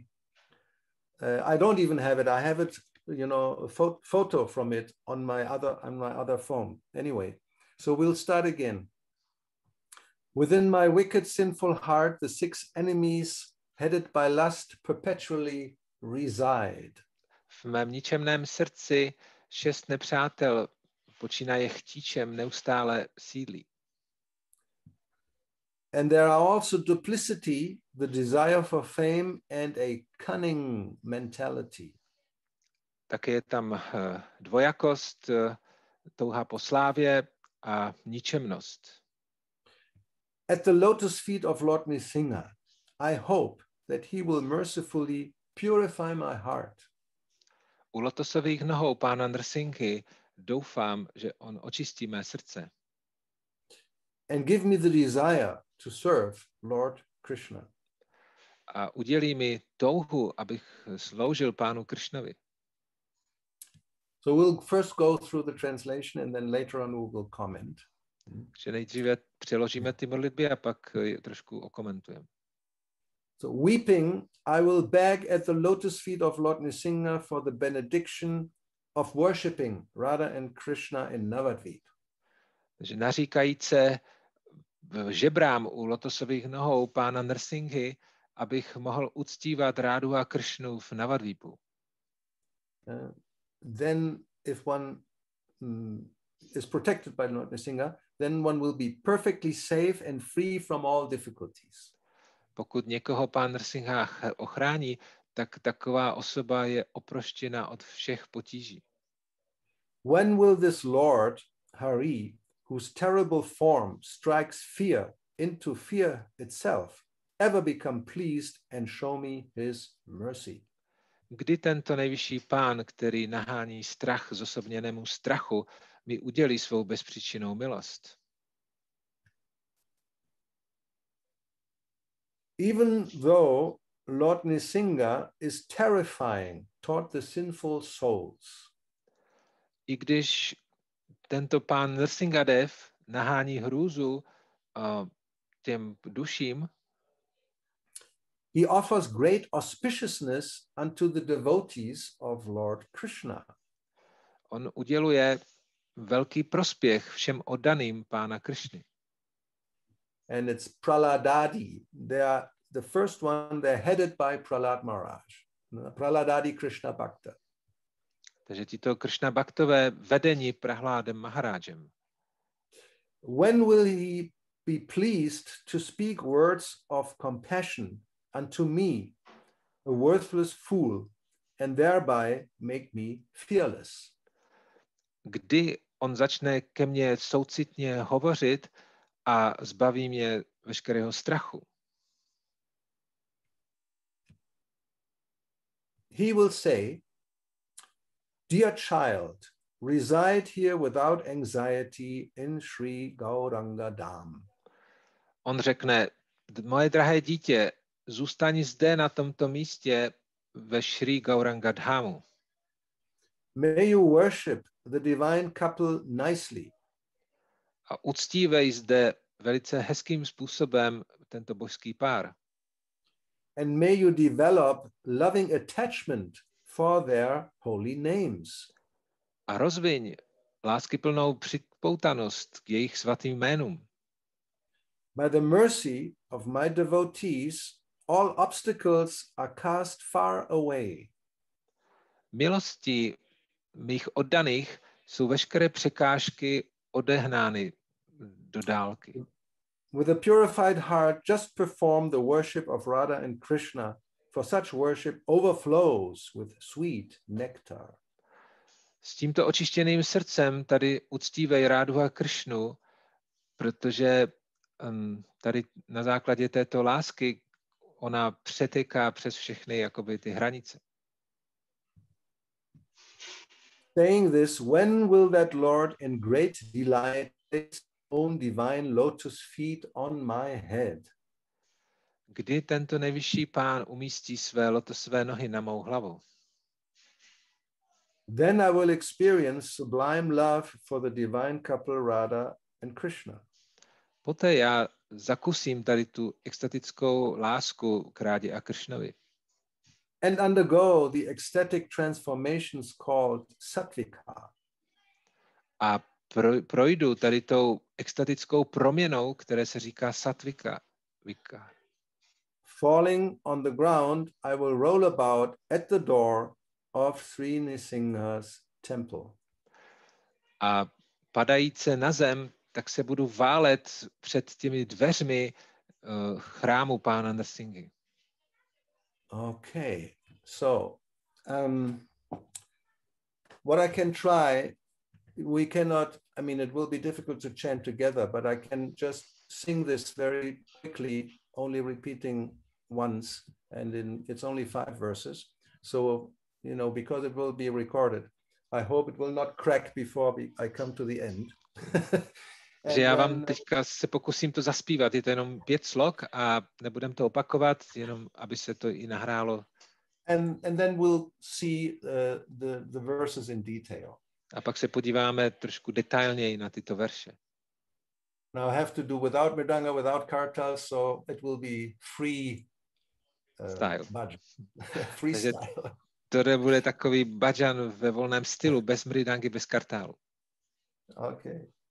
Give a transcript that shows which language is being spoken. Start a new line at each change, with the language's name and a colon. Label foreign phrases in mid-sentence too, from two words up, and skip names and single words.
English: I don't even have it. I have it, you know, a photo from it on my other phone. Anyway, so we'll start again. Within my wicked, sinful heart, the 6 enemies headed by lust perpetually reside.
Czech: V mém ničemném srdci 6 nepřátel počínaje chtíčem neustále sídlí.
English: And there are also duplicity, the desire for fame, and a cunning mentality.
Czech: Také je tam dvojakost, touha po slávě a ničemnost.
English: At the lotus feet of Lord Nrsimha, I hope that he will mercifully purify my heart.
Czech: U lotosových nohou pána Nrsimhy doufám, že on očistí mé srdce.
English: And give me the desire to serve Lord Krishna.
Czech: A udělí mi touhu, abych sloužil pánu Krishnovi.
English: So we'll first go through the translation and then later on we will comment.
Czech: Že nejdříve přeložíme ty modlitby a pak je trošku okomentujeme.
English: So weeping, I will beg at the lotus feet of Lord Nrsimha for the benediction of worshipping Radha and Krishna in Navadvip.
Czech: Takže naříkajíce žebrám u lotosových nohou pána Nrsimhy, abych mohl uctívat Rádu a Kršnu v Navadvipu.
English: Then if one is protected by Lord Nrsimha, then one will be perfectly safe and free from all difficulties.
Czech: Pokud někoho pán Nrsimha ochrání, tak taková osoba je oproštěna od všech potíží.
English: When will this Lord, Hari, whose terrible form strikes fear into fear itself, ever become pleased and show me his mercy?
Czech: Kdy tento nejvyšší pán, který nahání strach zosobněnému strachu, mi udělí svou bezpříčinnou milost?
English: Even though Lord Nrsimha is terrifying toward the sinful souls,
Czech: I když tento pán Nrsimhadev nahání hrůzu těm duším,
English: he offers great auspiciousness unto the devotees of Lord Krishna.
Czech: on uděluje velký prospěch všem oddaným pána Krišny.
English: And it's Praladadi. They are the first one, they're headed by Prahlad Maharaj.
Sanskrit: Praladadi Krishna Bhakta.
Czech: Takže tito Kršna Bhaktové vedení Prahládem Maharážem.
English: When will he be pleased to speak words of compassion unto me, a worthless fool, and thereby make me fearless?
Czech: Kdy on začne ke mně soucitně hovořit a zbaví mě veškerého strachu?
English: He will say, dear child, reside here without anxiety in Sri Gauranga Dham.
Czech: On řekne, moje drahé dítě, zůstaň zde na tomto místě ve Šrí Gauranga Dhamu.
English: May you worship the divine couple nicely.
Czech: A uctívej zde velice hezkým způsobem tento božský pár.
English: And may you develop loving attachment for their holy names.
Czech: A rozviň láskyplnou připoutanost k jejich svatým jménům.
English: By the mercy of my devotees, all obstacles are cast far away.
Czech: Milostí mých oddaných jsou veškeré překážky odehnány do dálky.
English: With a purified heart, just perform the worship of Radha and Krishna, for such worship overflows with sweet nectar.
Czech: S tímto očištěným srdcem tady uctívej Rádu a Kršnu, protože tady na základě této lásky ona přetéká přes všechny jakoby ty hranice.
English: Saying this, when will that Lord in great delight place his own divine lotus feet on my head?
Czech: Kdy tento nejvyšší pán umístí své lotosové nohy na mou hlavu?
English: Then I will experience sublime love for the divine couple Radha and Krishna.
Czech: Poté já zakusím tady tu extatickou lásku k Rádě a Kršnovi.
English: And undergo the ecstatic transformations called sattvika.
Czech: A projdu tady tou extatickou proměnou, které se říká sattvika.
English: Falling on the ground, I will roll about at the door of Šrí Nrsimha's temple.
Czech: A padajíce na zem, tak se budu válet před těmi dveřmi chrámu pána Nrsimhy.
English: Okay, so what I can try, we cannot, I mean, it will be difficult to chant together, but I can just sing this very quickly, only repeating once, and it's only 5 verses. So, you know, because it will be recorded, I hope it will not crack before I come to the end.
Czech: Takže já vám teďka se pokusím to zaspívat, je to jenom 5 slok a nebudem to opakovat, jenom aby se to i nahrálo.
English: And then we'll see the verses in detail.
Czech: A pak se podíváme trošku detailněji na tyto verše.
English: Now I have to do without mridanga, without kartal, so it will be free style. Freestyle.
Czech: To bude takový bhajan ve volném stylu, bez mridangy, bez kartálu.
English: Okay.